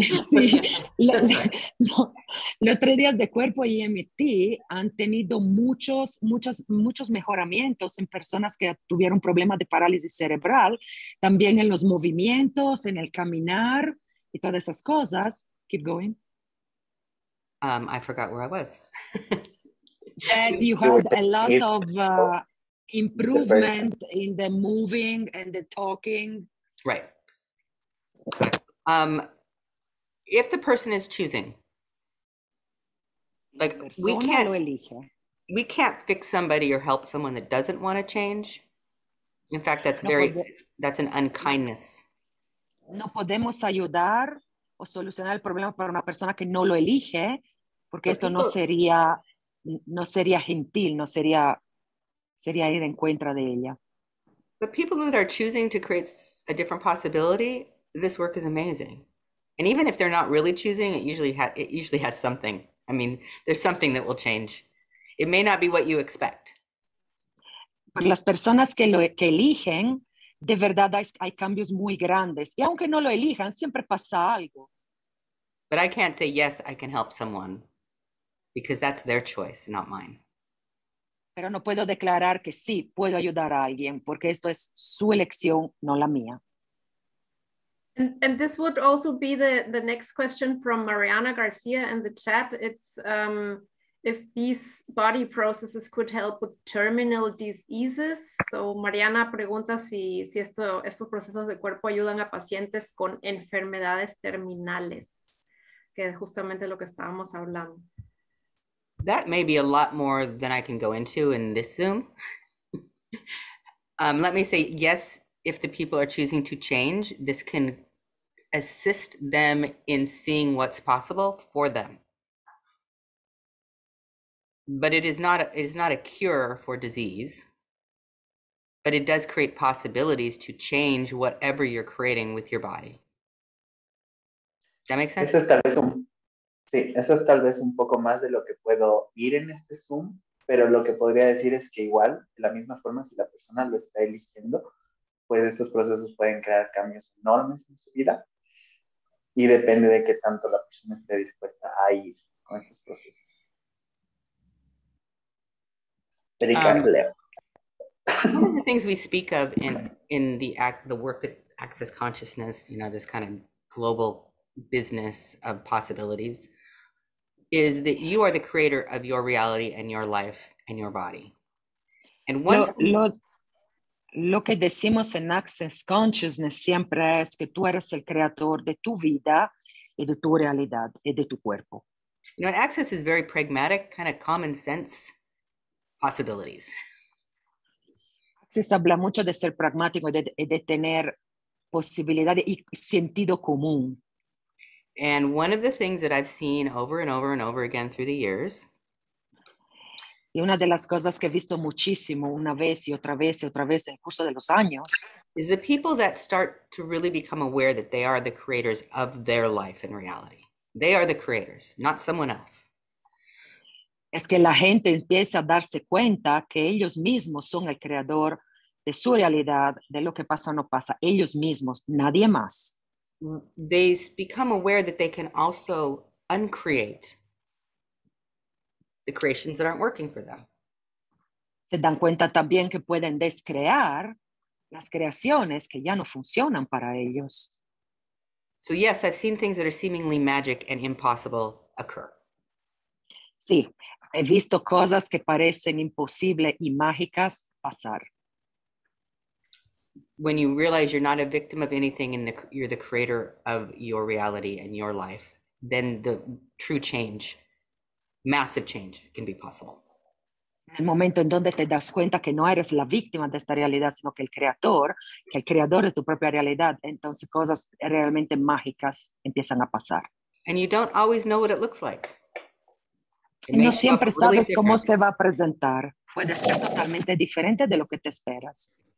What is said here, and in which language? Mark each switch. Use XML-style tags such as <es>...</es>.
<es>Sí, no, los 3 días de cuerpo y EMT han tenido muchos mejoramientos en personas que tuvieron problemas de parálisis cerebral, también en los movimientos, en el caminar y todas esas cosas.</es> <en>Keep going. I forgot where I was. That you had a lot of improvement in the moving and the talking. Right. If the person is choosing, like we can't fix somebody or help someone that doesn't want to change. In fact, that's an unkindness.</en> <es>No podemos ayudar o solucionar el problema para una persona que no lo elige, porque esto no sería gentil, sería ir en contra de ella.</es> <en>But people that are choosing to create a different possibility, this work is amazing. And even if they're not really choosing, it usually has something. I mean, there's something that will change. It may not be what you expect.</en> <es>Para las personas que eligen, de verdad hay cambios muy grandes. Y aunque no lo elijan, siempre pasa algo.</es> <en>But I can't say, yes, I can help someone, because that's their choice, not mine.</en> <es>Pero no puedo declarar que sí, puedo ayudar a alguien, porque esto es su elección, no la mía.</es> <en>And this would also be the next question from Mariana Garcia in the chat. It's if these body processes could help with terminal diseases.</en> <es>So Mariana pregunta si estos procesos de cuerpo ayudan a pacientes con enfermedades terminales, que es justamente lo que estábamos hablando.</es> <en>That may be a lot more than I can go into in this Zoom. Let me say, yes, if the people are choosing to change, this can assist them in seeing what's possible for them. But it is not a cure for disease, but it does create possibilities to change whatever you're creating with your body. That makes sense?</en> <es>Eso es tal vez un poco más de lo que puedo ir en este Zoom, pero lo que podría decir es que igual, de la misma forma, si la persona lo está eligiendo, pues estos procesos pueden crear cambios enormes en su vida y depende de qué tanto la persona esté dispuesta a ir con estos procesos.</es> <en>One of the things we speak of in the work that Access Consciousness, this kind of global business of possibilities, is that you are the creator of your reality and your life and your body. And once</en> <es>lo que decimos en Access Consciousness siempre es que tú eres el creador de tu vida y de tu realidad y de tu cuerpo.</es> <en>Access is very pragmatic, kind of common sense possibilities.</en> <es>Access habla mucho de ser pragmático y de tener posibilidades y sentido común.</es> <en>And one of the things that I've seen over and over and over again through the years,</en> <es>y una de las cosas que he visto muchísimo una vez y otra vez en el curso de los años,</es> <en>is the people that start to really become aware that they are the creators of their life and reality. They are the creators, not someone else.</en> <es>Es que la gente empieza a darse cuenta que ellos mismos son el creador de su realidad, de lo que pasa o no pasa, ellos mismos, nadie más.</es> <en>They become aware that they can also uncreate the creations that aren't working for them.</en> <es>Se dan cuenta también que pueden descrear las creaciones que ya no funcionan para ellos.</es> <en>So yes, I've seen things that are seemingly magic and impossible occur.</en> <es>Sí, he visto cosas que parecen imposibles y mágicas pasar.</es> <en>When you realize you're not a victim of anything and you're the creator of your reality and your life, then the true change, massive change, can be possible.</en> <es>En el momento en donde te das cuenta que no eres la víctima de esta realidad, sino que el creador de tu propia realidad, entonces cosas realmente mágicas empiezan a pasar.</es> <en>And you don't always know what it looks like.</en> <es>No siempre sabes cómo se va a presentar. Puede ser totalmente diferente de lo que te esperas.</es>